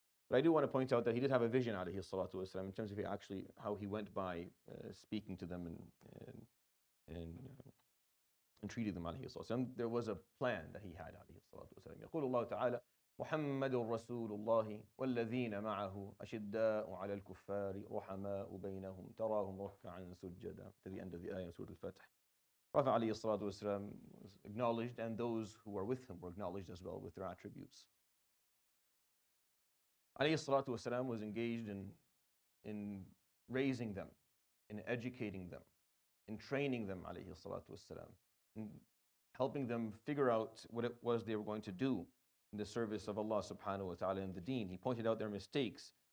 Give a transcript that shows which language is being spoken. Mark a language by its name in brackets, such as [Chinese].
[English] But I do want to point out that he did have a vision, alayhi salatu wasalam, in terms of actually how he went by speaking to them and treated them, alayhi salatu wasalam. There was a plan that he had, alayhi salatu wasalam. [Arabic] يقول الله تعالى محمد رسول الله والذين معه أشداء على الكفار رحماء بينهم تراهم ركعا سجدا, [English] to the end of the ayah of Surah Al-Fatih. Prophet alayhi salatu wasalam was acknowledged, and those who were with him were acknowledged as well with their attributes. Alayhi salatu wasalam was engaged in raising them, in educating them, in training them, alayhi salatu wasalam, in helping them figure out what it was they were going to do in the service of Allah subhanahu wa ta'ala and the deen. He pointed out their mistakes.